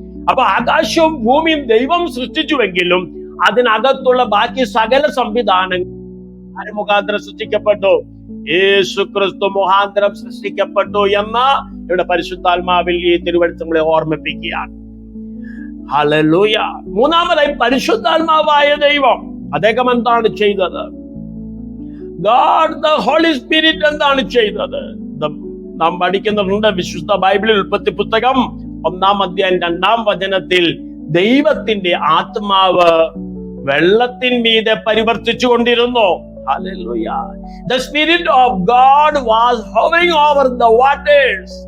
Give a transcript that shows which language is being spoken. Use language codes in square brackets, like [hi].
[ml] അപ്പൊ ആകാശവും ഭൂമിയും ദൈവം സൃഷ്ടിച്ചുവെങ്കിലും അതിനകത്തുള്ള ബാക്കി സകല സംവിധാനങ്ങൾ ആര് മുഖാന്തരം സൃഷ്ടിക്കപ്പെട്ടു? യേശുക്രിസ്തു മുഖാന്തരം സൃഷ്ടിക്കപ്പെട്ടു എന്ന ഇവിടെ പരിശുദ്ധാത്മാവിൽ ഈ തിരുവചനങ്ങളെ ഓർമ്മിപ്പിക്കുകയാണ്. ഹല്ലേലൂയ. മൂന്നാമതായി പരിശുദ്ധാത്മാവായ ദൈവം, അദ്ദേഹം എന്താണ് ചെയ്തത്? [en] God the Holy Spirit [ml] എന്താണ് ചെയ്തത്? നാം പഠിക്കുന്നുണ്ട് വിശുദ്ധ ബൈബിളിൽ ഉൽപ്പത്തി പുസ്തകം 1-ാം അധ്യായം 2-ാം വചനത്തിൽ ദൈവത്തിന്റെ ആത്മാവ് വെള്ളത്തിന്മീതെ പരിവർത്തിച്ചു കൊണ്ടിരുന്നു. [en] Hallelujah. The Spirit of God was hovering over the waters.